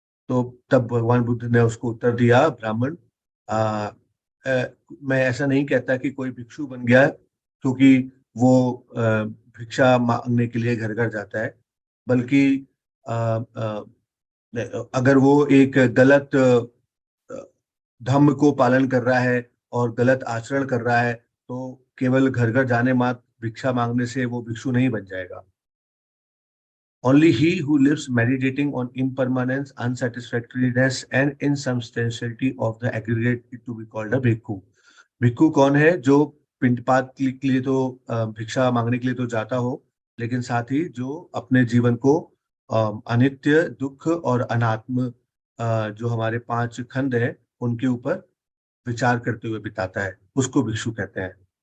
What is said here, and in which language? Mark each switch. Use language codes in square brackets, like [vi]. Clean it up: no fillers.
[hi] तो तब भगवान बुद्ध ने उसको उत्तर दिया, ब्राह्मण, आ, मैं ऐसा नहीं कहता कि कोई भिक्षु बन गया क्योंकि वो भिक्षा मांगने के लिए घर घर जाता है, बल्कि आ, आ, अगर वो एक गलत धम्म को पालन कर रहा है और गलत आचरण कर रहा है तो केवल घर घर जाने मात्र भिक्षा मांगने से वो भिक्षु नहीं बन जाएगा। [en] Only he who lives meditating on impermanence, unsatisfactoriness, and insubstantiality of the aggregate is to be called a bhikkhu. [hi] भिक्खु कौन है? जो पिंडपात के लिए तो भिक्षा मांगने के लिए तो जाता हो, लेकिन साथ ही जो अपने जीवन को अनित्य, दुख और अनात्म, जो हमारे 5 खंड हैं उनके ऊपर विचार करते हुए बिताता है, उसको भिक्षु कहते हैं।